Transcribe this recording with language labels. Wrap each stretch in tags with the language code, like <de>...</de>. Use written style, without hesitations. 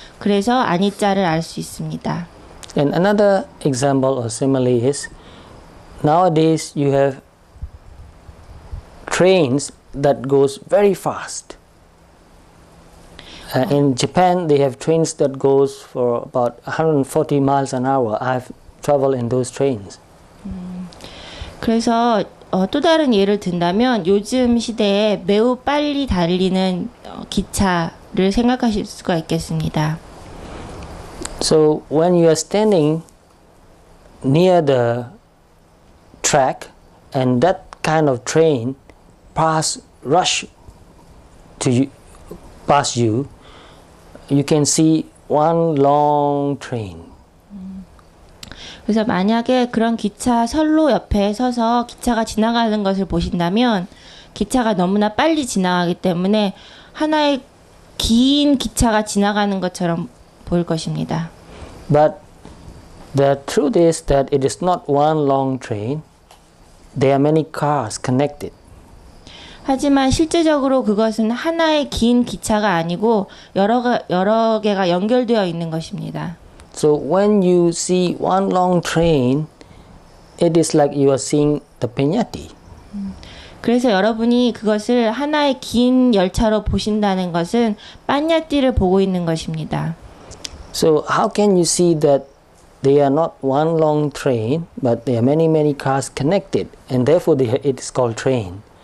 <ko>그래서 아니자를 알 수 있습니다.</ko> <en>And another example or simile is nowadays you have trains that goes very fast. In Japan, they have trains that goes for about 140 miles an hour. I've traveled in those trains.</en> <ko>그래서 또 다른 예를 든다면 요즘 시대에 매우 빨리 달리는 기차를 생각하실 수가 있겠습니다.</ko> <en>So when you are standing near the track and that kind of train rush to you, past you, you can see one long train.</en> <ko>그래서 만약에 그런 기차 선로 옆에 서서 기차가 지나가는 것을 보신다면 기차가 너무나 빨리 지나가기 때문에 하나의 긴 기차가 지나가는 것처럼 보일 것입니다.</ko> <en>But the truth is that it is not one long train. There are many cars connected.</en> <ko>하지만 실제적으로 그것은 하나의 긴 기차가 아니고 여러 개가 연결되어 있는 것입니다.</ko> <en>So when you see one long train, it is like you are seeing the Peñati.</en> <ko>그래서 여러분이 그것을 하나의 긴 열차로 보신다는 것은 빠냐띠를 보고 있는 것입니다.</ko> <en>So how can you see that they are not one long train, but there are many cars connected, and therefore it is called train?</en>